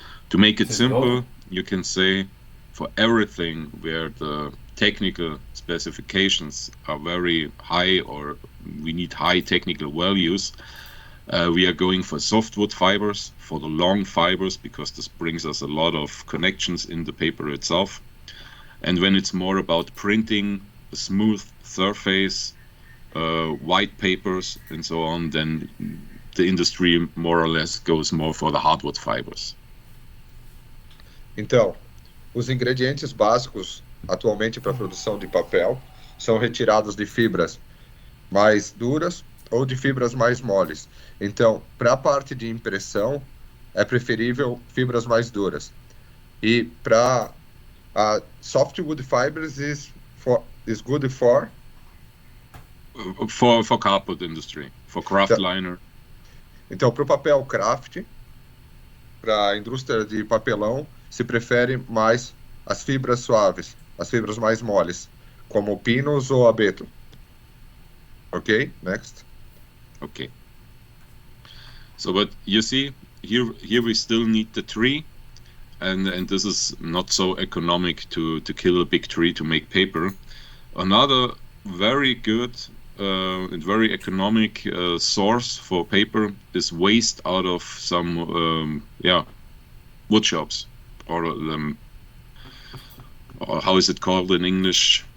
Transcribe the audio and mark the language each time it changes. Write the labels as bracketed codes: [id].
[en] To make it simple, you can say for everything where the technical specifications are very high or we need high technical values, we are going for softwood fibers, for the long fibers, because this brings us a lot of connections in the paper itself. And when it's more about printing, a smooth surface, white papers and so on, then the industry more or less goes more for the hardwood fibers. [pt] Então, os ingredientes básicos atualmente para a produção de papel são retirados de fibras mais duras ou de fibras mais moles. Então, para a parte de impressão, é preferível fibras mais duras. E para [en] softwood fibers is good for carpet industry, for kraftliner. [pt] Então, para o papel craft, para a indústria de papelão, se prefere mais as fibras suaves, as fibras mais moles, como o pinus ou abeto. [en] Ok, next. Okay. So, but you see, here we still need the tree, and this is not so economic to kill a big tree to make paper. Another very good and very economic source for paper is waste out of some wood shops, or how is it called in English?